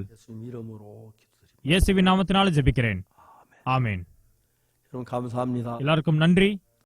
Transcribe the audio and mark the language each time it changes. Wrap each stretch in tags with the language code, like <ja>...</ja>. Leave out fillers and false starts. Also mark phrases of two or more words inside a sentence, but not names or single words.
<ko>예수님 이름으로 기도드립니다.</ko> <ta>இயேசுவின் நாமத்தினால ஜெபிக்கிறேன். ஆமென்.</ta> <ko>여러분 감사합니다.</ko> <ta>எல்லாருக்கும் நன்றி.</ta>